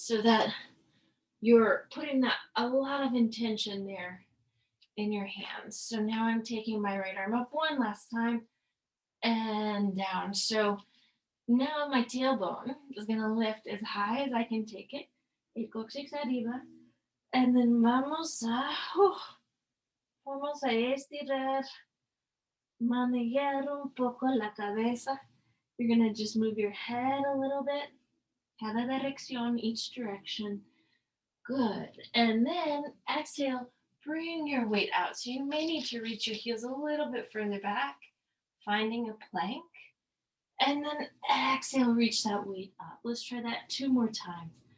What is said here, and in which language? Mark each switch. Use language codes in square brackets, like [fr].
[en] So that you're putting a lot of intention there in your hands. So now I'm taking my right arm up one last time and down. So now my tailbone is going to lift as high as I can take it. [es] El cóccix arriba. [en] And then [es] vamos a estirar, manejar un poco la cabeza. [en] You're going to just move your head a little bit. [es] Cada dirección, [en] each direction. Good. And then exhale, bring your weight out. So you may need to reach your heels a little bit further back, finding a plank. And then exhale, reach that weight up. Let's try that 2 more times.